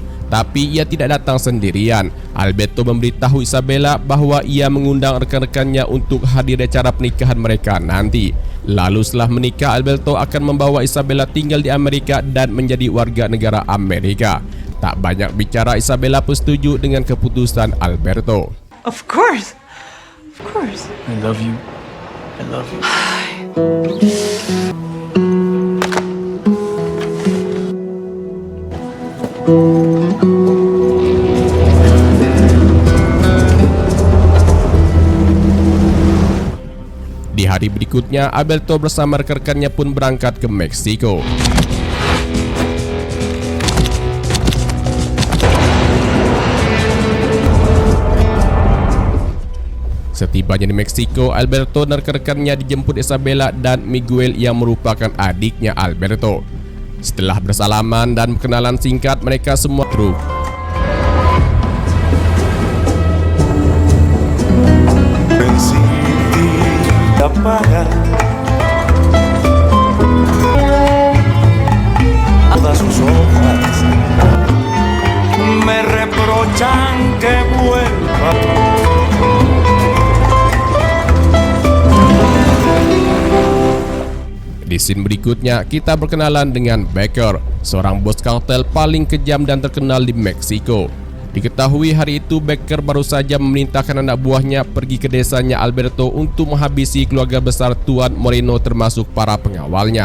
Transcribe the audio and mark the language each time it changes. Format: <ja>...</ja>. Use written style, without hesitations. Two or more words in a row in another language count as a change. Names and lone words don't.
<id>Tapi ia tidak datang sendirian. Alberto memberitahu Isabella bahwa ia mengundang rekan-rekannya untuk hadir di acara pernikahan mereka nanti. Lalu setelah menikah, Alberto akan membawa Isabella tinggal di Amerika dan menjadi warga negara Amerika. Tak banyak bicara, Isabella pun setuju dengan keputusan Alberto.</id> <en>Of course. Of course. I love you. I love you.</en> <id>Di hari berikutnya, Alberto bersama rekan-rekannya pun berangkat ke Meksiko. Setibanya di Meksiko, Alberto dan rekan-rekannya dijemput Isabella dan Miguel yang merupakan adiknya Alberto. Setelah bersalaman dan kenalan singkat, mereka semua truk.</id> <es>Sus hojas me reprochan que vuelva.</es> <id>Di scene berikutnya, kita berkenalan dengan Becker, seorang bos kartel paling kejam dan terkenal di Meksiko. Diketahui hari itu Becker baru saja memerintahkan anak buahnya pergi ke desanya Alberto untuk menghabisi keluarga besar Tuan Moreno termasuk para pengawalnya.</id>